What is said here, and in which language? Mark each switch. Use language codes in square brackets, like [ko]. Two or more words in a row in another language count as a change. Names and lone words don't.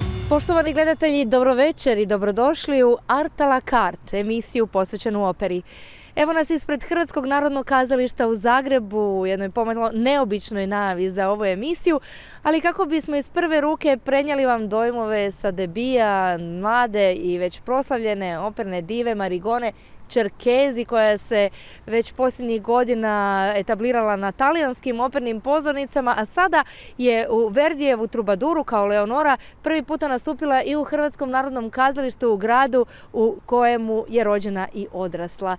[hr] Poštovani gledatelji, dobro večer i dobrodošli u Art a la carte, emisiju posvećenu operi. Evo nas ispred Hrvatskog narodnog kazališta u Zagrebu u jednoj pomalo neobičnoj najavi za ovu emisiju, ali kako bismo iz prve ruke prenijeli vam dojmove sa debija mlade i već proslavljene operne dive Marigone Cerchesi, koja se već posljednjih godina etablirala na talijanskim opernim pozornicama, a sada je u Verdijevu Trubaduru kao Leonora prvi puta nastupila i u Hrvatskom narodnom kazalištu u gradu u kojemu je rođena i odrasla.